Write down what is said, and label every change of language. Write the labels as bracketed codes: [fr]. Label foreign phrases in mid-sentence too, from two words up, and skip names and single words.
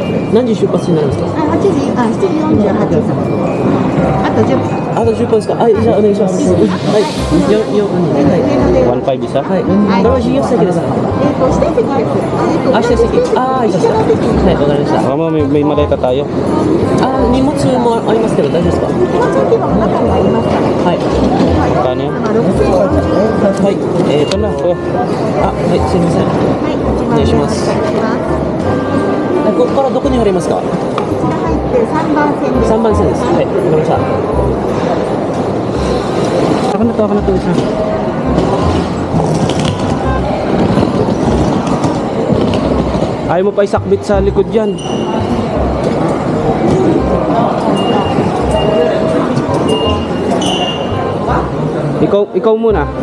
[ja] 何時出発になるんですか。 7時48分。あと10分。あと10分ですか。はい、じゃあお願いします。はい。はい。 [tl] 1.5 isa? [ja] はい。これは指定席ですか。指定席です。あ、指定席。あー、いいですか。はい、わかりました。 [tl] Baka may maleta tayo. [ja] あ、荷物もありますけど大丈夫ですか。荷物置き場も中にありますから。はい。 [tl] Kano yan? [ja] 6040円。はい。 [tl] Ito na. Kuya. [ja] あ、はい、すみません。はい、お願いしますここからどこに入りますか。こちら入って3番線です。 3番線です。はい、わかりました。 [tl] Ako na to isa. Ayaw mo pa isakbit sa likod yan. Ikaw muna.